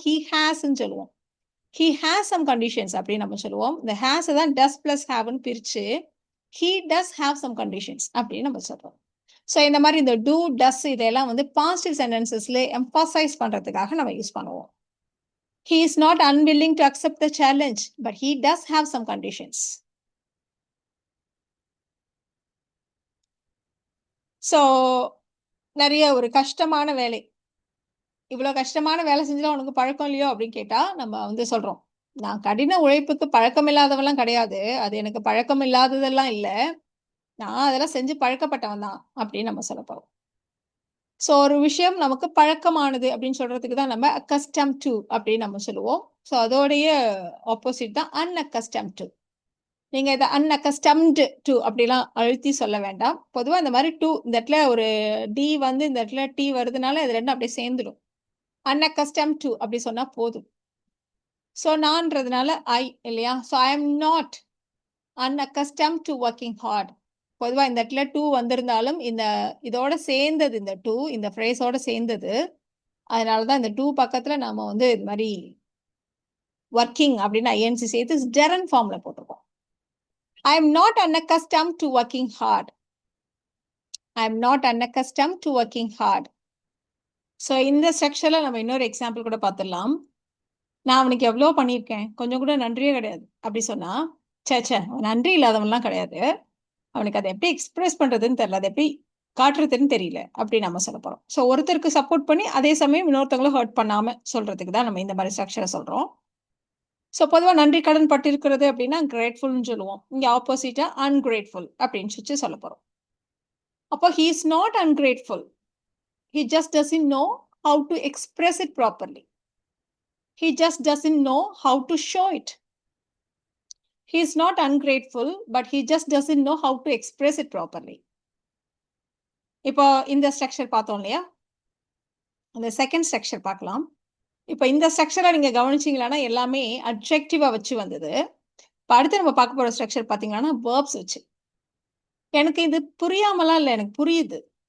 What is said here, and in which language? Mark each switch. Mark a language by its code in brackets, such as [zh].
[ta] He ஹேஸ்ன்னு சொல்லுவோம். [en] he has some conditions [ta] அப்படின்னு நம்ம சொல்லுவோம். இந்த ஹேஸ் தான் டஸ் பிளஸ் ஹேவ்னு பிரிச்சு [en] he does have some conditions [ta] அப்படின்னு நம்ம சொல்றோம். ஸோ இந்த மாதிரி இந்த டூ டஸ் இதெல்லாம் வந்து பாசிட்டிவ் சென்டென்சஸ்ல எம்பசைஸ் பண்றதுக்காக நம்ம யூஸ் பண்ணுவோம். [en] He is not unwilling to accept the challenge, but he does have some conditions. [ta] So, நிறைய ஒரு கஷ்டமான வேலை. இவ்வளோ கஷ்டமான வேலை செஞ்சா உனக்கு பழக்கம் இல்லையோ அப்படின்னு கேட்டா, நம்ம வந்து சொல்றோம். நான் கடின உழைப்புக்கு பழக்கம் இல்லாதவெல்லாம் கிடையாது. அது எனக்கு பழக்கம் இல்லாததெல்லாம் இல்ல. நான் அதெல்லாம் செஞ்சு பழக்கப்பட்டவன் தான் அப்படின்னு நம்ம சொல்லப் போறோம். ஸோ ஒரு விஷயம் நமக்கு பழக்கமானது அப்படின்னு சொல்றதுக்கு தான் நம்ம அக்கஸ்டம் டு அப்படின்னு நம்ம சொல்லுவோம். ஸோ அதோடைய ஆப்போசிட் தான் அன்அக்கஸ்டம் டு. நீங்க இதை அன்அக்கஸ்டம்டு டு அப்படிலாம் அழுத்தி சொல்ல வேண்டாம். பொதுவா இந்த மாதிரி டு இந்த இடத்துல ஒரு டி வந்து இந்த இடத்துல டி வருதுனால இது ரெண்டும் அப்படியே சேர்ந்துடும். அன்அக்கஸ்டம் டு அப்படி சொன்னா போதும். ஸோ நான்றதுனால ஐ இல்லையா? [en] So I am not unaccustomed to working hard. [ta] பொதுவா இந்த இடத்துல டூ வந்திருந்தாலும் இந்த இதோட சேர்ந்தது இந்த டூ இந்த ஃப்ரேஸோட சேர்ந்தது. அதனாலதான் இந்த டூ பக்கத்துல நாம வந்து இது மாதிரி ஒர்க்கிங் அப்படின்னு ஐஎன்சி சேர்த்து ஜெரன் ஃபார்ம்ல போட்டிருக்கோம். [en] I am not unaccustomed to working hard. I am not unaccustomed to working hard. [ta] So இந்த செக்ஷன்ல நம்ம இன்னொரு எக்ஸாம்பிள் கூட பார்த்துடலாம். நான் அவனுக்கு எவ்வளோ பண்ணியிருக்கேன், கொஞ்சம் கூட நன்றியே கிடையாது அப்படி சொன்னா, சே நன்றி இல்லாதவன்லாம் கிடையாது. அவனுக்கு அதை எப்படி எக்ஸ்பிரஸ் பண்றதுன்னு தெரியல, அதை எப்படி காட்டுறதுன்னு தெரியல அப்படி நம்ம சொல்ல போறோம். ஸோ ஒருத்தருக்கு சப்போர்ட் பண்ணி அதே சமயம் இன்னொருத்தவங்களும் ஹர்ட் பண்ணாம சொல்றதுக்கு தான் நம்ம இந்த மாதிரி ஸ்ட்ரக்சரை சொல்றோம். ஸோ பொதுவாக நன்றி கடன் பட்டிருக்கிறது அப்படின்னா கிரேட்ஃபுல்னு சொல்லுவோம். இங்க ஆப்போசிட்டா அன்கிரேட்ஃபுல் அப்படின்னு சொல்ல போறோம். அப்போ [en] he is not ungrateful. He just doesn't know how to express it properly. He just doesn't know how to show it. He is not ungrateful, but he just doesn't know how to express it properly. [ta] இப்போ இந்த structure பார்த்தோம் இல்லையா? அந்த second structure பார்க்கலாம். இப்போ இந்த ஸ்ட்ரக்சரை நீங்க கவனிச்சீங்களான்னா எல்லாமே அட்ஜெக்டிவா வச்சு வந்தது. இப்போ அடுத்து நம்ம பார்க்க போற ஸ்ட்ரக்சர் பார்த்தீங்கன்னா வேர்ப்ஸ் வச்சு. எனக்கு இது புரியாமலாம் இல்லை, எனக்கு புரியுது.